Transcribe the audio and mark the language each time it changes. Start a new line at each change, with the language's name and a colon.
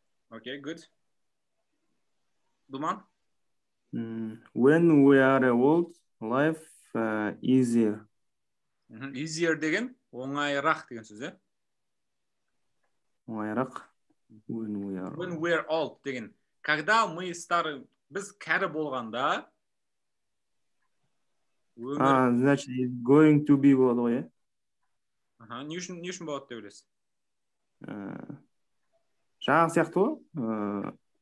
English: Окей, good. Думан? When we are old, life easier. Easier
Kazakh: деген оңайырақ деген сөз, е? Оңайырақ.
English: When we are old
Kazakh: деген.
Russian: Когда мы стары,
Kazakh: біз кәрі болғанда Значит,
English: going to be
Kazakh: болады ғой, е? Не үшін болады деп ойлайсыз? Жаңағы сияқты ғой.